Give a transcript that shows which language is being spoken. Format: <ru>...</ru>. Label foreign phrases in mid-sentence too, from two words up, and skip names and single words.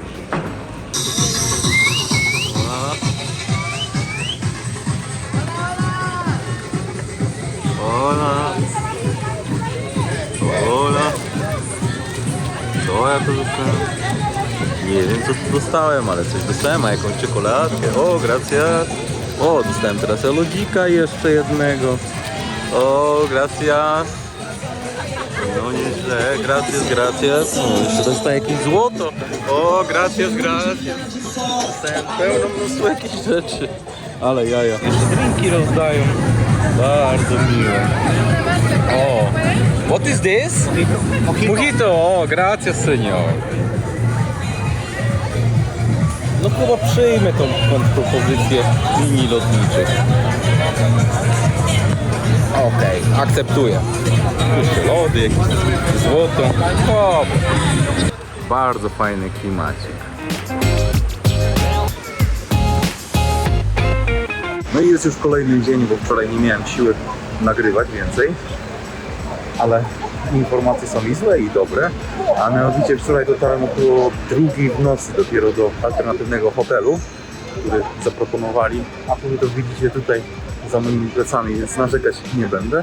<pl>Hola. Hola. Co ja to dostałem? Nie wiem co tu dostałem, ale coś dostałem, a jakąś czekoladkę. O, gracias. O, dostałem teraz elodzika jeszcze jednego. O, gracias. No nieźle,</pl> <es>gracias, gracias.</es> <pl>O, jeszcze dostaję jakieś złoto. O,</pl> <es>gracias, gracias.</es> <pl>Dostałem pełno mnóstwo jakichś rzeczy. Ale jaja. Jeszcze drinki rozdają. Bardzo miłe. O,</pl> <en>what is this?</en> <pl>Mojito.</pl> <es>O, gracias, señor.</es> <pl>No chyba przyjmę tą propozycję linii lotniczych. Okej, akceptuję. Jeszcze lody, jakieś złoto. O, bardzo fajny klimacik. No i jest już kolejny dzień, bo wczoraj nie miałem siły nagrywać więcej, ale informacje są i złe i dobre, a mianowicie wczoraj dotarłem około 2:00 w nocy dopiero do alternatywnego hotelu, który zaproponowali, a wy to widzicie tutaj za moimi plecami, więc narzekać nie będę.</pl>